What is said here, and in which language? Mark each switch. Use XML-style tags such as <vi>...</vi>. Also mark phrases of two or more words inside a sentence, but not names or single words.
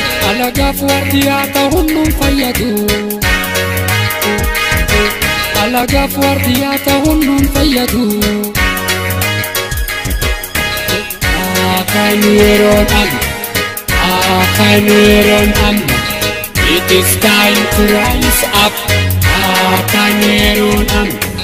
<om>Alagaaf waardiyaa ta'uun nun fayyadu. Alagaaf waardiyaa ta'uun nun fayyadu. Haa kanu yeroon amma, haa kanu yeroon amma.</om> <en>It is time to rise up.</en> <om>Haa kanu yeroon amma.</om>